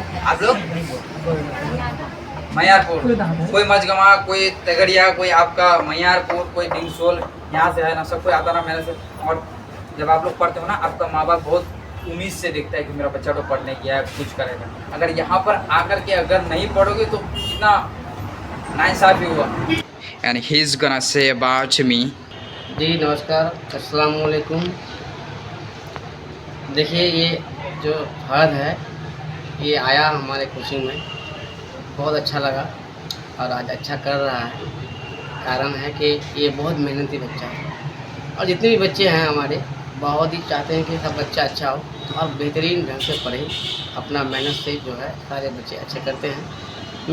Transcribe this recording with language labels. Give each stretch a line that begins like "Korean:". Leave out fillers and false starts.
Hindi: आप लोग मैयारपुर, कोई मजगमा, कोई तगड़िया, कोई आपका मैयारपुर, कोई डिंगसोल, यहाँ से है ना, सब कोई आता ना मेहनत से। और जब आप लोग पढ़ते हो ना, आपका माँ बाप बहुत उम्मीद से देखता है कि मेरा बच्चा तो पढ़ने गया है, कुछ करेगा। अगर यहाँ पर आकर के अगर नहीं पढ़ोगे तो कितना नाइंसाफी हुआ।
English: And he's gonna say about me.
Hindi: जी नमस्कार, अस्सलाम वालेकुम। देखिए ये जो फहद है ये आया हमारे कोचिंग में, बहुत अच्छा लगा और आज अच्छा कर रहा है। कारण है कि ये बहुत मेहनती बच्चा है और जितने भी बच्चे हैं हमारे बहुत ही चाहते हैं कि सब बच्चा अच्छा हो और बेहतरीन ढंग से पढ़े, अपना मेहनत से जो है सारे बच्चे अच्छे करते हैं।